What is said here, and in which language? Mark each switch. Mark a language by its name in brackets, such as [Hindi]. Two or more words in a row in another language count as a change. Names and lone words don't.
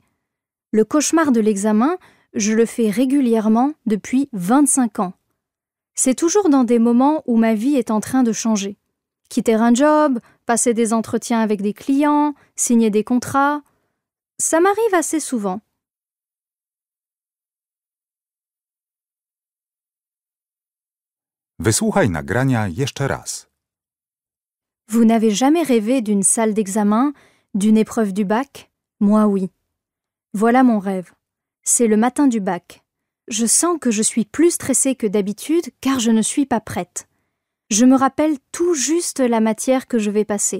[French] Le cauchemar de l'examen, je le fais régulièrement depuis 25 ans. C'est toujours dans des moments où ma vie est en train de changer. Quitter un job, passer des entretiens avec des clients, signer des contrats. Ça m'arrive assez souvent. [Polish] Wysłuchaj nagrania jeszcze raz. [French] Vous n'avez jamais rêvé d'une salle d'examen, d'une épreuve du bac? Moi, oui. Voilà mon rêve. C'est le matin du bac. Je sens que je suis plus stressée que d'habitude car je ne suis pas prête. Je me rappelle tout juste la matière que je vais passer.